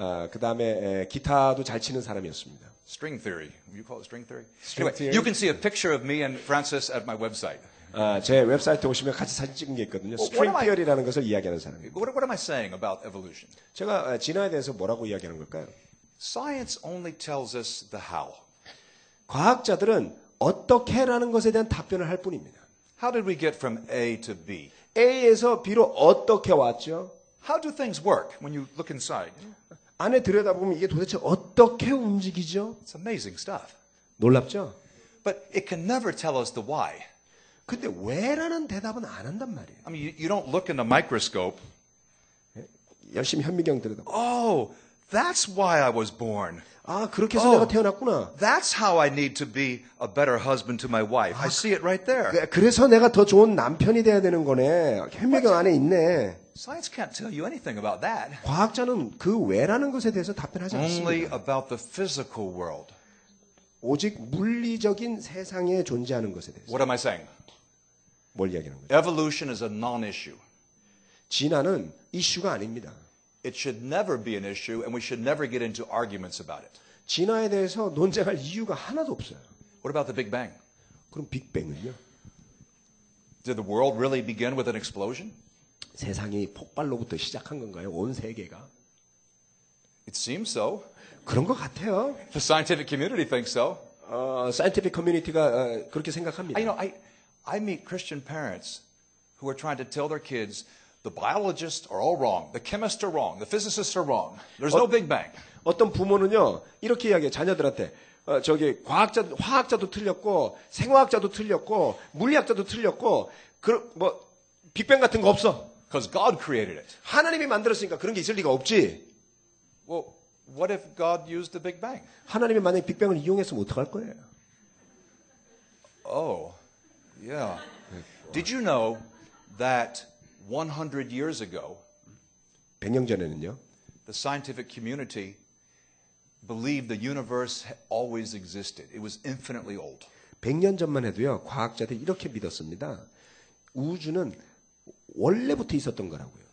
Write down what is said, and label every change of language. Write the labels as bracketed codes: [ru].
[ko] 그 다음에 기타도 잘 치는 사람이었습니다. [en] String theory. You call it string theory? String Anyway, theory. you can see a picture of me and Francis at my website. 제 웹사이트에 오시면 같이 사진 찍은 게 있거든요. What [ko] 스트링 [en] am I- [ko] 티어리라는 것을 이야기하는 사람입니다. [en] What am I saying about evolution? [ko] 제가 진화에 대해서 뭐라고 이야기하는 걸까요? [en] Science only tells us the how. [ko] 과학자들은 어떻게라는 것에 대한 답변을 할 뿐입니다. [en] How did we get from A to B? [ko] A에서 B로 어떻게 왔죠? [en] How do things work when you look inside? [ko] 안에 들여다보면 이게 도대체 어떻게 움직이죠? [en] It's amazing stuff. [ko] 놀랍죠? [en] But it can never tell us the why. [ko] 근데 왜라는 대답은 안 한단 말이에요. [en] I mean, you don't look in the microscope. [ko] 열심히 현미경 들여다보. [en] Oh, that's why I was born. [ko] 그렇게 해서 Oh. 내가 태어났구나. [en] That's how I need to be a better husband to my wife. I see it right there. [ko] 그래서 내가 더 좋은 남편이 돼야 되는 거네. 현미경 안에 있네. [en] Science can't tell you anything about that. [ko] 과학자는 그 왜라는 것에 대해서 답변하지 [en] Only [ko] 않습니다. [en] about the physical world. [ko] 오직 물리적인 세상에 존재하는 것에 대해서. [en] What am I saying? [ko] 뭘 이야기하는 거죠? [en] Evolution is a non-issue. [ko] 진화는 이슈가 아닙니다. [en] It should never be an issue, and we should never get into arguments about it. [ko] 진화에 대해서 논쟁할 이유가 하나도 없어요. [en] What about the Big Bang? [ko] 그럼 빅뱅은요? [en] Did the world really begin with an explosion? [ko] 세상이 폭발로부터 시작한 건가요? 온 세계가? [en] It seems so. [ko] 그런 것 같아요. [en] The scientific community thinks so. [ko] 사이언티픽 커뮤니티가 그렇게 생각합니다. [en] I meet Christian parents who are trying to tell their kids the biologists are all wrong, the chemists are wrong, the physicists are wrong. There's no Big Bang. [ko] 어떤 부모는요, 이렇게 이야기해요. 자녀들한테. 화학자도 틀렸고, 생화학자도 틀렸고, 물리학자도 틀렸고, 빅뱅 같은 거 없어. [en] Because God created it. [ko] 하나님이 만들었으니까 그런 게 있을 리가 없지. [en] Well, what if God used the Big Bang? [ko] 하나님이 만약에 빅뱅을 이용했으면 어떡할 거예요? [en] Oh, yeah. Did you know that 100 years ago, [ko] 100년 전에는요, [en] the scientific community believed the universe always existed. It was infinitely old. [ko] 100년 전만 해도요, 과학자들이 이렇게 믿었습니다. 우주는 원래부터 있었던 거라고요.